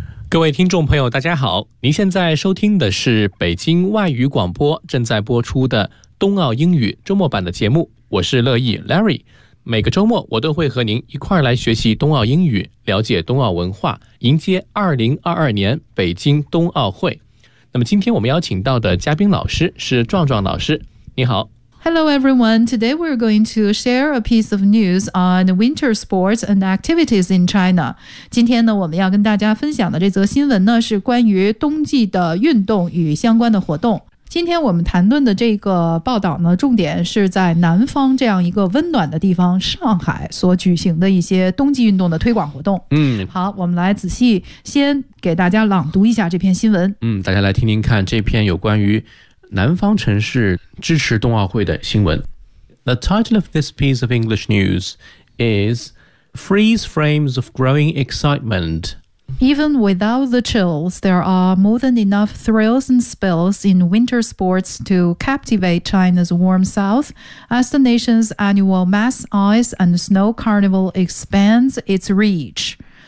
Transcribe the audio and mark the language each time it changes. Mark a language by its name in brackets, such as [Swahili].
[Chinese] 各位听众朋友大家好，您现在收听的是北京外语广播正在播出的冬奥英语周末版的节目，我是乐意 Larry， 每个周末我都会和您一块来学习冬奥英语，了解冬奥文化，迎接2022年北京冬奥会。那么今天我们邀请到的嘉宾老师是壮壮老师，你好。 [English] Hello everyone, today we're going to share a piece of news on winter sports and activities in China. [Chinese] 今天呢，我们要跟大家分享的这则新闻呢，是关于冬季的运动与相关的活动。今天我们谈论的这个报道呢，重点是在南方这样一个温暖的地方上海所举行的一些冬季运动的推广活动。好，我们来仔细先给大家朗读一下这篇新闻。大家来听听看这篇有关于南方城市支持冬奥会的新闻。 [English] The title of this piece of English news is Freeze Frames of Growing Excitement. Even without the chills, there are more than enough thrills and spills in winter sports to captivate China's warm south as the nation's annual mass ice and snow carnival expands its reach.